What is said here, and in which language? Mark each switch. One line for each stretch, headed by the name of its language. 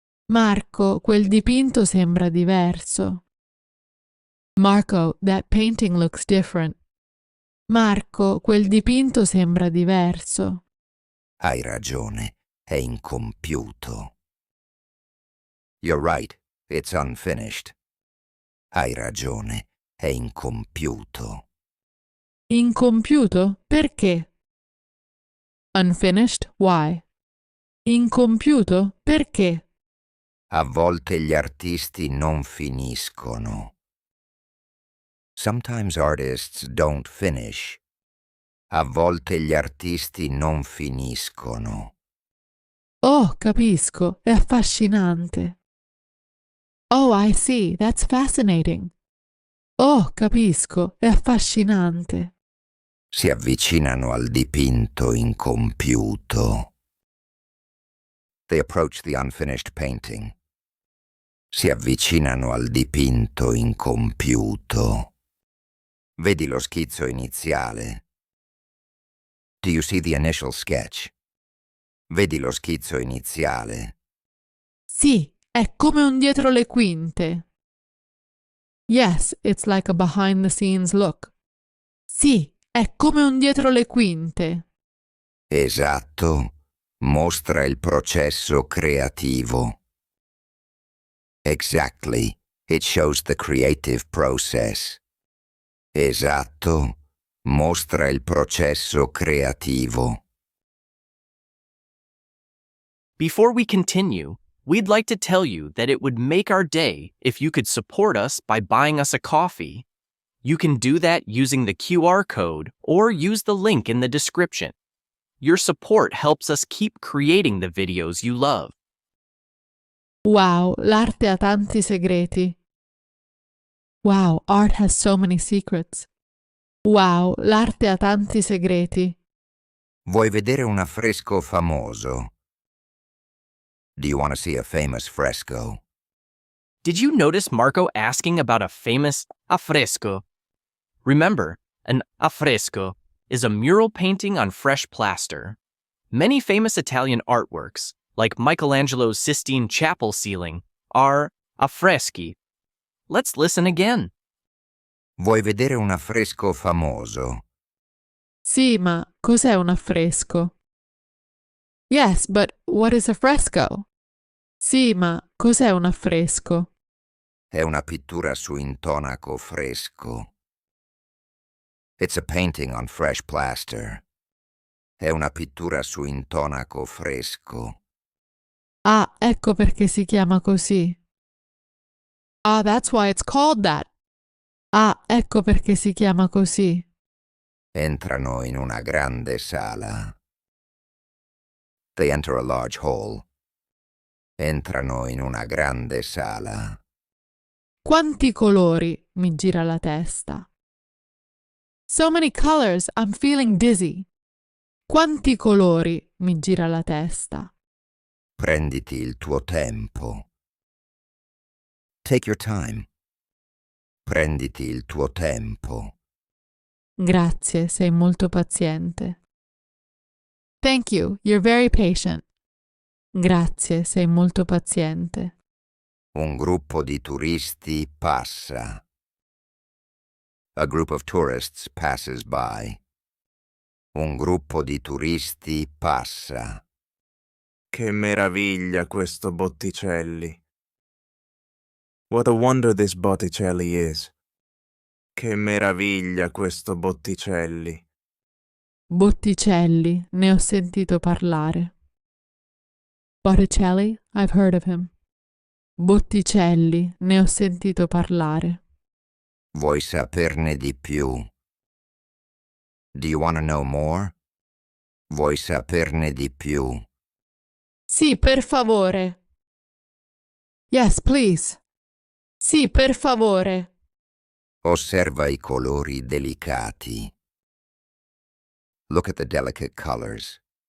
Italian: Marco, quel dipinto sembra diverso.
English: Marco, that painting looks different.
Italian: Marco, quel dipinto sembra diverso. Hai ragione, è incompiuto.
English: You're right, it's unfinished.
Italian: Hai ragione, è incompiuto. Incompiuto? Perché?
English: Unfinished? Why?
Italian: Incompiuto? Perché? A volte gli artisti non finiscono.
English: Sometimes artists don't finish.
Italian: A volte gli artisti non finiscono. Oh, capisco, è affascinante.
English: Oh, I see, that's fascinating.
Italian: Oh, capisco, è affascinante. Si avvicinano al dipinto incompiuto.
English: They approach the unfinished painting.
Italian: Si avvicinano al dipinto incompiuto. Vedi lo schizzo iniziale.
English: Do you see the initial sketch?
Italian: Vedi lo schizzo iniziale. Sì, è come un dietro le quinte.
English: Yes, it's like a behind the scenes look.
Italian: Sì, è come un dietro le quinte. Esatto, mostra il processo creativo.
English: Exactly, it shows the creative process.
Italian: Esatto, mostra il processo creativo.
English: Before we continue, we'd like to tell you that it would make our day if you could support us by buying us a coffee. You can do that using the QR code or use the link in the description. Your support helps us keep creating the videos you love.
Italian: Wow, l'arte ha tanti segreti.
English: Wow, art has so many secrets.
Italian: Wow, l'arte ha tanti segreti. Vuoi vedere un affresco famoso?
English: Do you want to see a famous fresco? Did you notice Marco asking about a famous affresco? Remember, an affresco is a mural painting on fresh plaster. Many famous Italian artworks, like Michelangelo's Sistine Chapel ceiling, are affreschi. Let's listen again.
Italian: Vuoi vedere un affresco famoso? Sì, ma cos'è un affresco?
English: Yes, but what is a fresco?
Italian: Sì, ma cos'è un affresco? È una pittura su intonaco fresco.
English: It's a painting on fresh plaster.
Italian: È una pittura su intonaco fresco. Ah, ecco perché si chiama così.
English: Ah, that's why it's called that.
Italian: Ah, ecco perché si chiama così. Entrano in una grande sala.
English: They enter a large hall.
Italian: Entrano in una grande sala. Quanti colori, mi gira la testa.
English: So many colors, I'm feeling dizzy.
Italian: Quanti colori, mi gira la testa. Prenditi il tuo tempo.
English: Take your time.
Italian: Prenditi il tuo tempo. Grazie, sei molto paziente.
English: Thank you, you're very patient.
Italian: Grazie, sei molto paziente. Un gruppo di turisti passa.
English: A group of tourists passes by.
Italian: Un gruppo di turisti passa. Che meraviglia questo Botticelli.
English: What a wonder this Botticelli is.
Italian: Che meraviglia questo Botticelli. Botticelli, ne ho sentito parlare.
English: Botticelli, I've heard of him.
Italian: Botticelli, ne ho sentito parlare. Vuoi saperne di più?
English: Do you want to know more?
Italian: Vuoi saperne di più? Sì, per favore.
English: Yes, please.
Italian: Sì, per favore. Osserva i colori delicati.
English: Look at the delicate colors.